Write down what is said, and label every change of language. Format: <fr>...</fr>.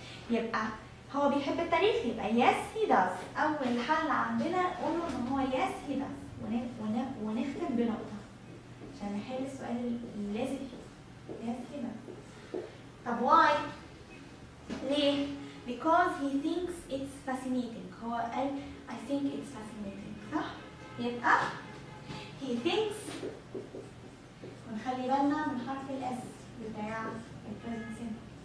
<ar>يبقى هو بيحب التاريخ يبقى</ar> <en>yes he does.</en> <ar>أول حل عندنا نقوله إن هو</ar> <en>yes he does</en> <ar>ونختم بنقطة عشان نحل السؤال اللي لازم فيه.</ar> <en>yes he does. طب why؟ ليه؟ Because he thinks it's fascinating. هو قال I think it's fascinating.</en> <ar>صح؟ يبقى he thinks، ونخلي بالنا من حرف الاس بتاع البريزنت سيمبل.</ar>